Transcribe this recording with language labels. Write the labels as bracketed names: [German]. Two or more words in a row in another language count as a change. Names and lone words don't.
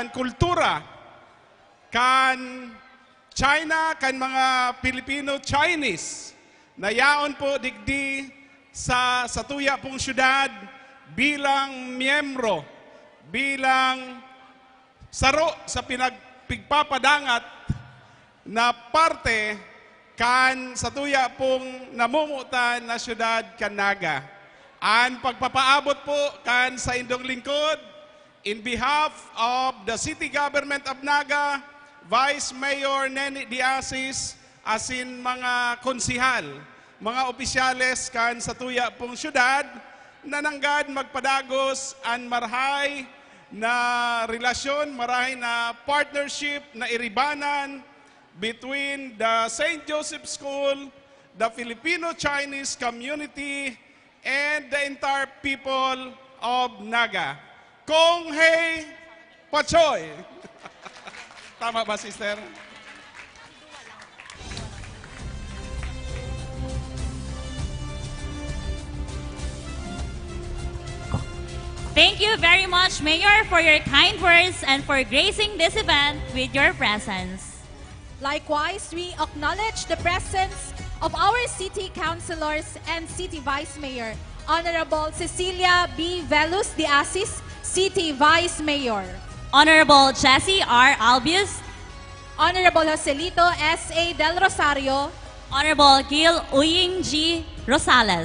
[Bikol] kultura kan China, kan mga Filipino-Chinese na yaon po digdi sa Satuya pong syudad bilang miyembro, bilang saro sa pigpapadangat na parte kan Satuya pong namumutan na syudad kan Naga. Ang pagpapaabot po kan sa indong lingkod, [English] in behalf of the City Government of Naga, [Bikol] Vice Mayor Neni Diasis, asin mga konsihal, mga opisyales kan sa tuya pong syudad, na nanggad magpadagos an marhay na relasyon, marhay na partnership na iribanan [English] between the St. Joseph School, the Filipino-Chinese community, and the entire people of Naga. [Cantonese] Kong Hei Pachoy. [Bikol] Tama ba, sister? [English] Thank you very much, Mayor, for your kind words and for gracing this event with your presence. Likewise, we acknowledge the presence of our city councilors and city vice mayor, Honorable Cecilia B. Velus de Asis, City Vice Mayor, Honorable Jessie R. Albius, Honorable Joselito S.A. Del Rosario, Honorable Gil Uying G. Rosales,